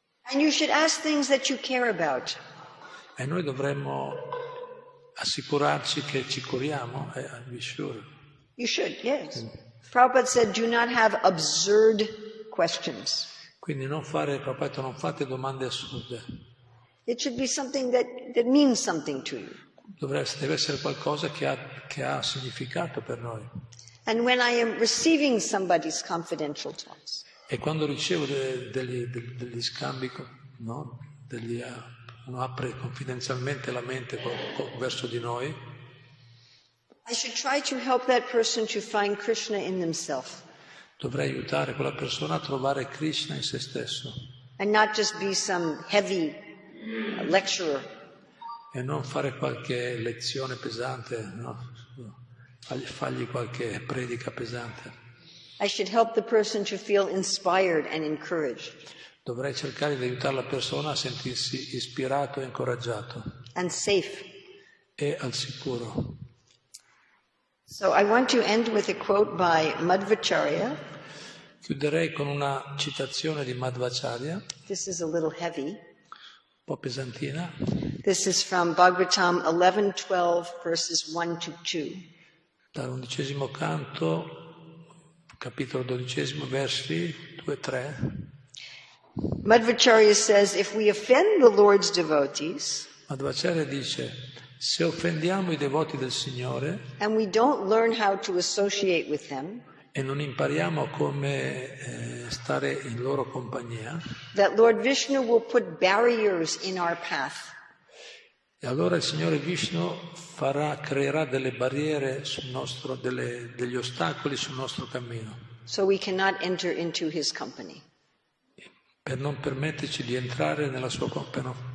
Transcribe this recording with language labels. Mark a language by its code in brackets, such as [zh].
[en] And you should ask things that you care about. [it] E noi dovremmo assicurarci che ci curiamo, [en] be sure. You should, yes. Prabhupada said, do not have absurd questions. [it] Quindi Prabhupada, non fate domande assurde. [en] It should be something that means something to you. [it] Deve essere qualcosa che ha significato per noi. [en] And when I am receiving somebody's confidential talks, [it] E quando ricevo degli scambi, no? Uno apre confidenzialmente la mente verso di noi, [en] I should try to help that person to find Krishna in themselves. [it] dovrei aiutare quella persona a trovare Krishna in se stesso. [en] And not just be some heavy lecturer. [it] E non fare qualche lezione pesante, no? Fargli qualche predica pesante. [en] I should help the person to feel inspired and encouraged. [it] Dovrei cercare di aiutare la persona a sentirsi ispirato e incoraggiato. [en] And safe. [it] E al sicuro. [en] So I want to end with a quote by Madhvacharya. [it] Chiuderei con una citazione di Madhvacharya. [en] This is a little heavy. [it] Un po' pesantina. [en] This is from Bhagavatam 11:12 verses 1 to 2. [it] Dall'11° canto, capitolo 12, versi 2 e 3. [en] Madhvacharya says, if we offend the Lord's devotees, [it] Madhvacharya dice, se offendiamo i devoti del Signore [en] and we don't learn how to associate with them, [it] e non impariamo come stare in loro compagnia, [en] that Lord Vishnu will put barriers in our path. [it] e allora il Signore Vishnu creerà delle barriere degli ostacoli sul nostro cammino. [en] So we cannot enter into his company. [it] Per non permetterci di entrare nella sua compagnia.